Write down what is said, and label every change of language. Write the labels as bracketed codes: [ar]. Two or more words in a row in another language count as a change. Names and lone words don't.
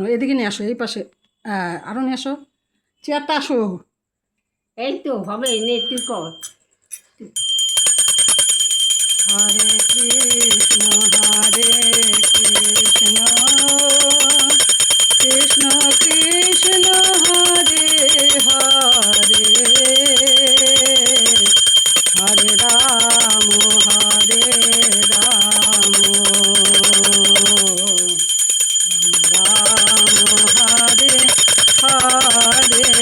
[bn] এদিকে নিয়ে আসো, এই পাশে, আরও নিয়ে আসো, চেয়ারটা আসো। এই তো হবে, নে তুই কর। [sa] हरे कृष्ण हरे कृष्ण, कृष्ण कृष्ण हरे हरे, हरे राम हरे राम, राम हरे हरे,